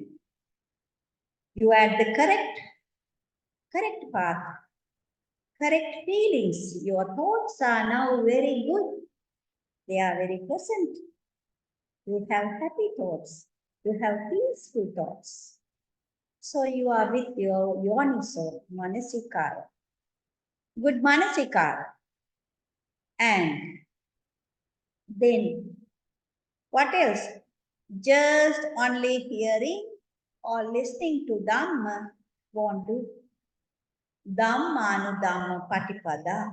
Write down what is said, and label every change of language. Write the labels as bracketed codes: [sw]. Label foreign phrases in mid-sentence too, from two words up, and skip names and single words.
[en] You are at the correct path, correct feelings. Your thoughts are now very good. They are very pleasant. You have happy thoughts. You have peaceful thoughts. So you are with your [pi] yoniso, manasikara. [en] Good manasikara. And then what else? Just only hearing or listening to Dhamma won't do. [pi] Dhammanu Dhamma Patipada.